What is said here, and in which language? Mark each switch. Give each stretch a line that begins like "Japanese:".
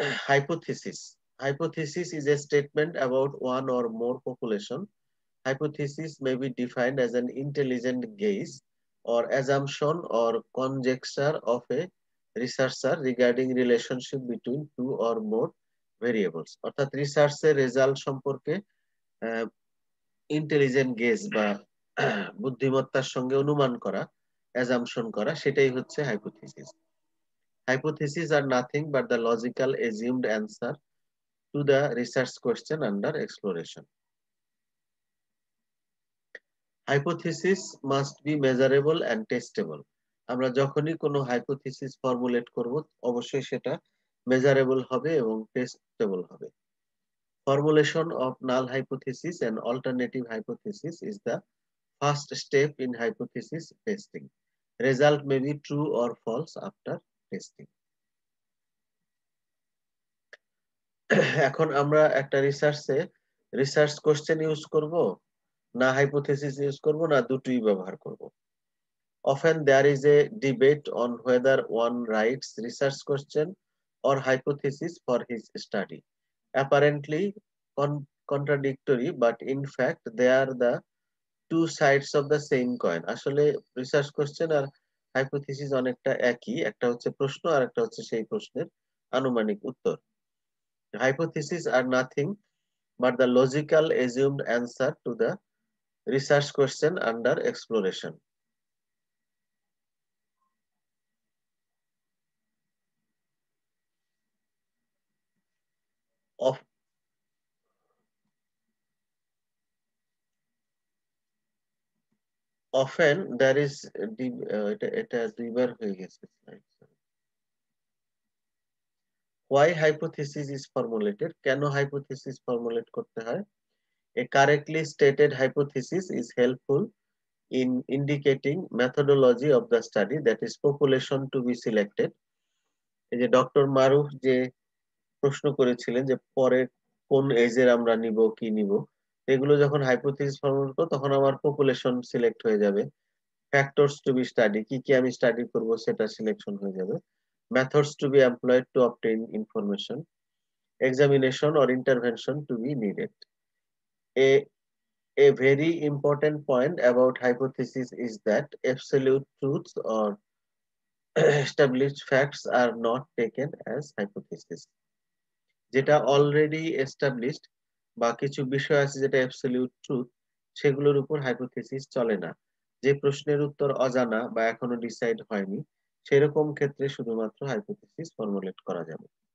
English: Hypothesis. Hypothesis is a statement about one or more population. Hypothesis may be defined as an intelligent guess or assumption or conjecture of a researcher regarding relationship between two or more variables.
Bangla: অর্থাৎ রিসার্চের result সম্পর্কে intelligent guess বা বুদ্ধিমত্তার সঙ্গে অনুমান করা, assumption করা, সেটাই হচ্ছে hypothesis.
English: Hypotheses are nothing but the logical assumed answer to the research question under exploration. Hypothesis must be measurable and testable.
Bangla: আমরা যখনই কোনো হাইপোথিসিস ফর্মুলেট করব অবশ্যই সেটা মেজারেবল হবে এবং টেস্টেবল হবে।
English: Formulation of null hypothesis and alternative hypothesis is the first step in hypothesis testing. Result may be true or false after testing.
Bangla: এখন আমরা একটা রিসার্চ কোশ্চেন ইউজ করব, না হাইপোথিসিস ইউজ করব, না দুটোই ব্যবহার করব।
English: Often there is a debate on whether one writes research question or hypothesis for his study. Apparently contradictory, but in fact they are the two sides of the same coin.
Bangla: আসলে research question আর hypothesis অনেকটা একই, একটা হচ্ছে প্রশ্ন আর একটা হচ্ছে সেই প্রশ্নের আনুমানিক উত্তর।
English: Hypotheses are nothing but the logical assumed answer to the research question under exploration. Often there is
Bangla: এটা দুইবার হয়ে গেছে।
English: Why hypothesis is formulated?
Bangla: কেন hypothesis formulate করতে হয়?
English: A correctly stated hypothesis is helpful in indicating methodology of the study, that is population to be selected.
Bangla: এই যে doctor মারুফ যে প্রশ্ন করেছিলেন যে পরে কোন এজের আমরা নিব কি নিব, এগুলো যখন হাইপোথিসিস ফর্মুলেট করব তখন আমার পপুলেশন সিলেক্ট হয়ে যাবে,
English: factors to be study
Bangla: কি কি আমি স্টাডি করব সেটা সিলেকশন হয়ে যাবে,
English: Methods to be employed to obtain information, examination or intervention to be needed. A very important point about hypothesis is that absolute truths or established facts are not taken as hypothesis.
Bangla: যেটা already established বা কিছু বিষয় আছে যেটা absolute truth, সেগুলোর উপর hypothesis চলে না। যে প্রশ্নের উত্তর অজানা বা এখনো ডিসাইড হয়নি সেরকম ক্ষেত্রে শুধুমাত্র হাইপোথিসিস ফর্মুলেট করা যাবে।